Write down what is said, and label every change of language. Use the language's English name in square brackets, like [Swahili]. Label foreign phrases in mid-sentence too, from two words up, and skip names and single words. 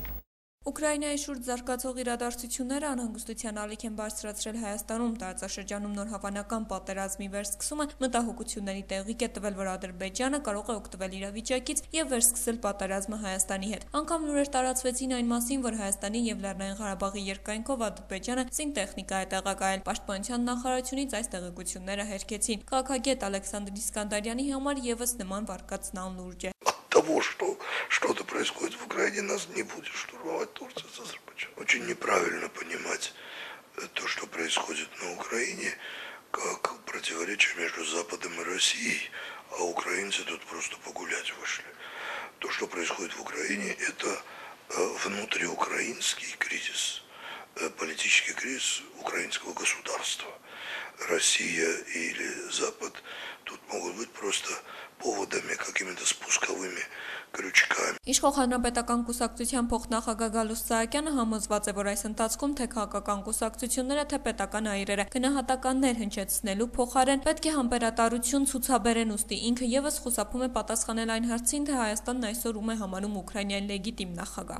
[Armenian] Ուկրաինայի շուրջ զարգացող իրադարձությունները անհանգստության ալիք են բարձրացրել Հայաստանում։ Տարածաշրջանում նոր հավանական պատերազմի վերսկսումը մտահոգությունների տեղիք է տվել, որ Ադրբեջանը կարող է օգտվել իրավիճակից եւ վերսկսել պատերազմը Հայաստանի հետ։ Անգամ լուրեր տարածվեցին այն մասին, որ Հայաստանի եւ Լեռնային Ղարաբաղի երկայնքով Ադրբեջանը զինտեխնիկա է տեղակայել։ Պաշտպանության նախարարությունից այս տեղեկությունները հերքեցին։ Քաղաքագետ Ալեքսանդր Իսկանդարյանի համար եւս նման վարկածնան լուրջ է։ [Russian] Того, что что-то происходит в Украине, нас не будет штурмовать Турция с Азербайджаном. Очень неправильно понимать то, что происходит на Украине, как противоречие между Западом и Россией, а украинцы тут просто погулять вышли. То, что происходит в Украине, это внутриукраинский кризис, политический кризис украинского государства. Россия или Запад тут могут быть просто поводами, какими-то спусковыми крючками. [Armenian] Իշխող հանրապետական կուսակցության փոխնախագահ Գալուստ Սահակյանը համոզված է, որ այս ընթացքում թե քաղաքական կուսակցությունները, թե պետական այրերը գնահատականներ հնչեցնելու փոխարեն պետք է համբերատարություն ցուցաբերեն, ուստի ինքը եւս խուսափում է պատասխանել այն հարցին, թե Հայաստանն այսօր ում է համարում Ուկրաինայի լեգիտիմ նախագահ։